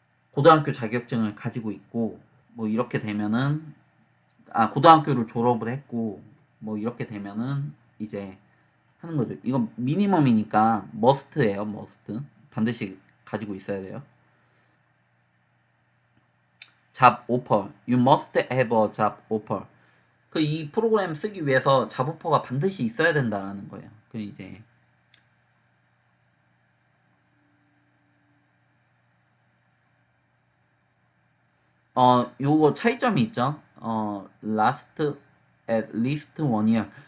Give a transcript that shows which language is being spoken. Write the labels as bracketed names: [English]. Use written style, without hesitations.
[Korean] 고등학교 자격증을 가지고 있고 뭐 이렇게 되면은 고등학교를 졸업을 했고 뭐 이렇게 되면은 이제 하는 거죠. 이건 미니멈이니까 머스트예요. 머스트. 반드시 가지고 있어야 돼요. 잡 오퍼. [English] You must have a job offer. [Korean] 그 이 프로그램 쓰기 위해서 잡 오퍼가 반드시 있어야 된다는 거예요. 그 이제 요거 차이점이 있죠. [English] last at least 1 year.